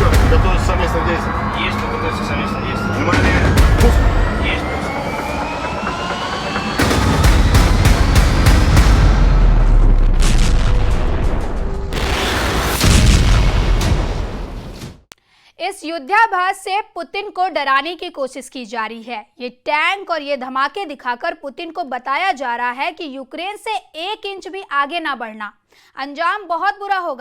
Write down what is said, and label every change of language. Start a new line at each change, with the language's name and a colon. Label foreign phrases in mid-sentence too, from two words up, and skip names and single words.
Russian: Готовится совместное действие. Есть, готовится совместное действие. Внимание! Пуск! Есть, пуск.
Hindi: इस युद्धाभास से पुतिन को डराने की कोशिश की जा रही है। ये टैंक और ये धमाके दिखाकर पुतिन को बताया जा रहा है कि यूक्रेन से 1 इंच भी आगे ना बढ़ना, अंजाम बहुत बुरा होगा।